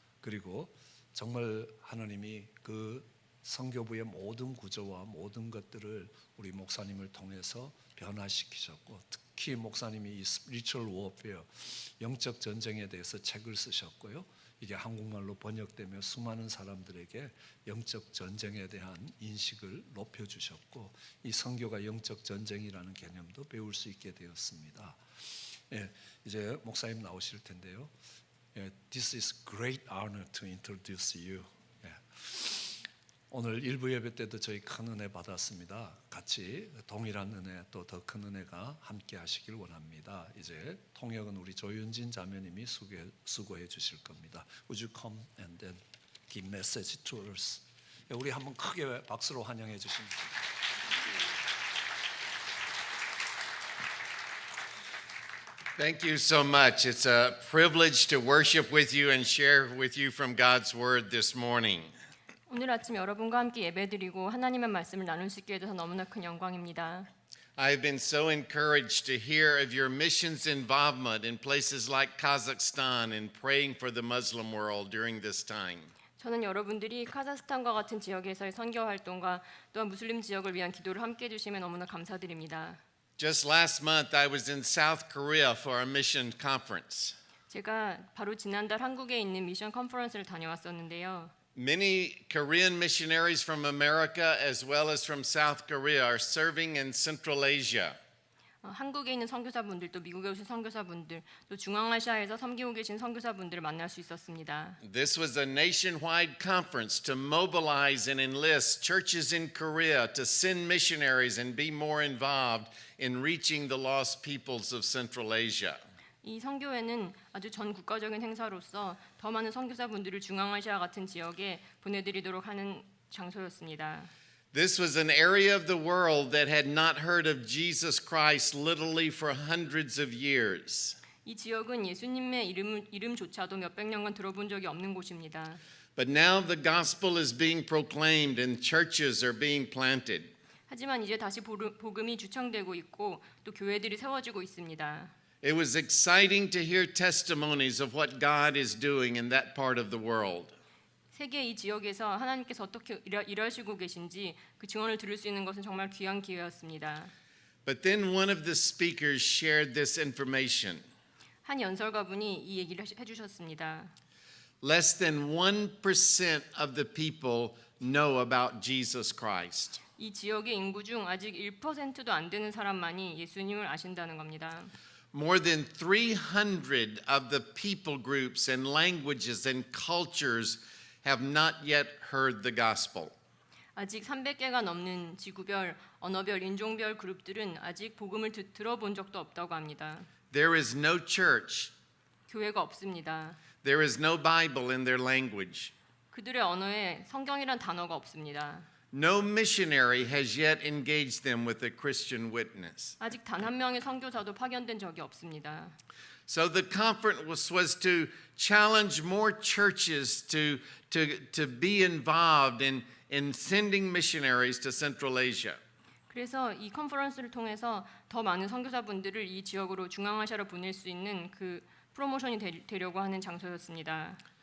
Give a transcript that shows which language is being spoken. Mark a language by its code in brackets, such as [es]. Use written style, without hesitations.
[ko] 그리고 정말 하나님이 그 선교부의 모든 구조와 모든 것들을 우리 목사님을 통해서 변화시키셨고, 특히 목사님이 이 스피리추얼 워페어, 영적 전쟁에 대해서 책을 쓰셨고요. 이게 한국말로 번역되며 수많은 사람들에게 영적 전쟁에 대한 인식을 높여주셨고, 이 선교가 영적 전쟁이라는 개념도 배울 수 있게 되었습니다. 이제 목사님 나오실 텐데요. [en] This is great honor to introduce you. [ko] 오늘 일부 예배 때도 저희 큰 은혜 받았습니다. 같이 동일한 은혜 또 더 큰 은혜가 함께 하시길 원합니다. 이제 통역은 우리 조윤진 자매님이 수고해 주실 겁니다. [en] Would you come and then give message to us? [ko] 우리 한번 크게 박수로 환영해 주십니다. [en] Thank you so much. It's a privilege to worship with you and share with you from God's Word this morning. [ko] 오늘 아침 여러분과 함께 예배드리고 하나님의 말씀을 나눌 수 있게 돼서 너무나 큰 영광입니다. [en] I've been so encouraged to hear of your missions involvement in places like Kazakhstan and praying for the Muslim world during this time. [ko] 저는 여러분들이 카자흐스탄과 같은 지역에서의 선교 활동과 또한 무슬림 지역을 위한 기도를 함께 해주시면 너무나 감사드립니다. [en] Just last month I was in South Korea for a mission conference. [ko] 제가 바로 지난달 한국에 있는 미션 컨퍼런스를 다녀왔었는데요. [en] Many Korean missionaries from America as well as from South Korea are serving in Central Asia. [ko] 한국에 있는 선교사분들, 또 미국에 오신 선교사분들, 또 중앙아시아에서 섬기고 계신 선교사분들을 만날 수 있었습니다. [en] This was a nationwide conference to mobilize and enlist churches in Korea to send missionaries and be more involved in reaching the lost peoples of Central Asia. [ko] 이 선교회는 아주 전 국가적인 행사로서 더 많은 선교사분들을 중앙아시아 같은 지역에 보내드리도록 하는 장소였습니다. [en] This was an area of the world that had not heard of Jesus Christ literally for hundreds of years. [ko] 이 지역은 예수님의 이름조차도 몇백 년간 들어본 적이 없는 곳입니다. [en] But now the gospel is being proclaimed and churches are being planted. [ko] 하지만 이제 다시 복음이 주창되고 있고 또 교회들이 세워지고 있습니다. [en] It was exciting to hear testimonies of what God is doing in that part of the world. [ko] 세계 이 지역에서 하나님께서 어떻게 일하시고 계신지 그 증언을 들을 수 있는 것은 정말 귀한 기회였습니다. [en] But then one of the speakers shared this information. [ko] 한 연설가분이 이 얘기를 해주셨습니다. [en] Less than 1% of the people know about Jesus Christ. [ko] 이 지역의 인구 중 아직 1%도 안 되는 사람만이 예수님을 아신다는 겁니다. [en] More than 300 of the people groups and languages and cultures have not yet heard the gospel. [ko] 아직 300개가 넘는 지구별, 언어별, 인종별 그룹들은 아직 복음을 들어본 적도 없다고 합니다. [en] There is no church. [ko] 교회가 없습니다. [en] There is no Bible in their language. [ko] 그들의 언어에 성경이란 단어가 없습니다. [en] No missionary has yet engaged them with a Christian witness. [ko] 아직 단 한 명의 선교사도 파견된 적이 없습니다. [en] So the conference was to challenge more churches to be involved in sending missionaries to Central Asia. [ko] 그래서 이 컨퍼런스를 통해서 더 많은 선교사분들을 이 지역으로 중앙아시아로 보낼 수 있는 그 프로모션이 되려고 하는 장소였습니다.